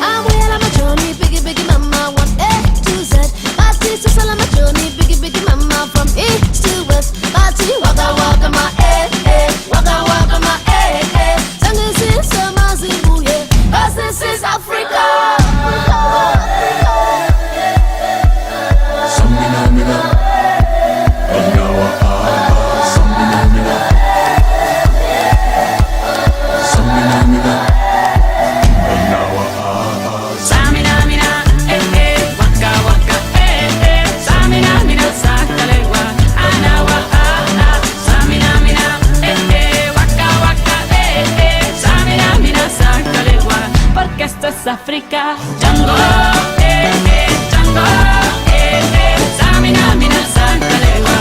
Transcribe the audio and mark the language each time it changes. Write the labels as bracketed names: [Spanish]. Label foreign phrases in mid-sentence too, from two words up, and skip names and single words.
[English] I'm well on my journey, biggie, biggie mama, one A to Z. My sisters all on my journey, biggie, biggie mama, from east to west. My tea, waka, waka, my waka, waka, my Sangin' sister, my Zimbabwe. Cause this is Africa. Samina, mina, anawa, Samina, mina, Samina, mina, anawa, Samina, mina, waka, waka, Samina, mina, Sancalegua, anawa, Samina, mina, waka, waka, Samina, mina, Sancalegua, [Spanish] porque esto es África. Django, Django, Samina, mina, Sancalegua.